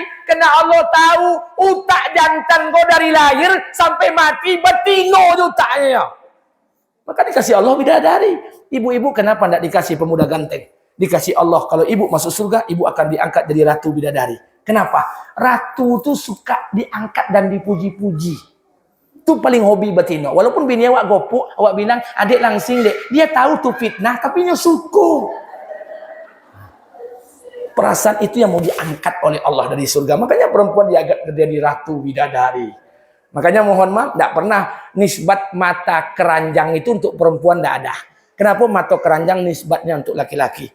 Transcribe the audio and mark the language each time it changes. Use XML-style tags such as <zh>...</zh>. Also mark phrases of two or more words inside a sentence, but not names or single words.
<id>Karena Allah tahu utak jantan kau dari lahir sampai mati betino utaknya. Maka dikasih Allah bidadari. Ibu-ibu kenapa tidak dikasih pemuda ganteng? Dikasih Allah, kalau ibu masuk surga, ibu akan diangkat jadi ratu bidadari. Kenapa? Ratu itu suka diangkat dan dipuji-puji. Itu paling hobi betino.</id> <min>Walaupun bini awak gopuk, awak bilang, adik langsing dek.</min> <id>Dia tahu tuh fitnah, tapi dia suku. Perasaan itu yang mau diangkat oleh Allah dari surga. Makanya perempuan diangkat jadi ratu bidadari. Makanya mohon maaf, tidak pernah nisbat mata keranjang itu untuk perempuan tidak ada. Kenapa mata keranjang nisbatnya untuk laki-laki?</id>